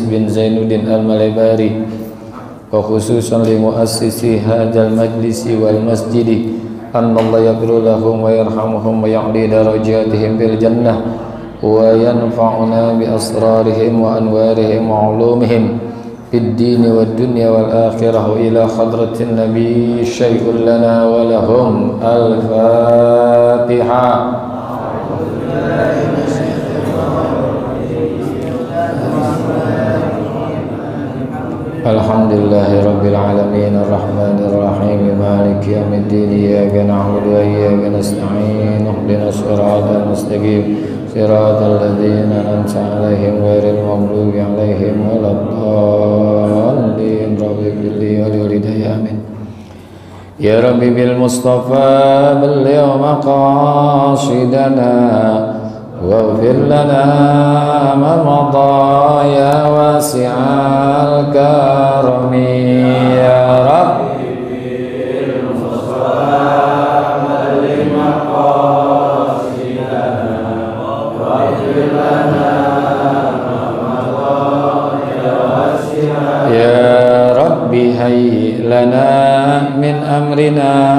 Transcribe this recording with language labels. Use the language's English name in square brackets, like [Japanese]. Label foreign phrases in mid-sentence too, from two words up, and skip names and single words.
[Arabic] بن زين الدين المليباري وخصوصا لمؤسسي هذا المجلس والمسجد أن الله يغفر لهم ويرحمهم ويعلي درجاتهم بالجنة وينفعنا بأسرارهم وأنوارهم وعلومهم في الدين والدنيا والآخرة إلى حضرة النبي شيء لنا ولهم الفاتحة. الحمد لله رب العالمين الرحمن الرحيم مالك يوم الدين إياك نعبد وإياك نستعين اهدنا الصراط المستقيم صراط الذين أنعمت عليهم غير المغضوب عليهم ولا الضالين ربي بلي ولدي آمين. يا ربي بالمصطفى بلغ مقاصدنا واغفر لنا ما مضى يا واسع الكرم يا ربي بالمصطفى بلغ مقاصدنا واغفر لنا ما مضى يا واسع يا ربي هيئ لنا من أمرنا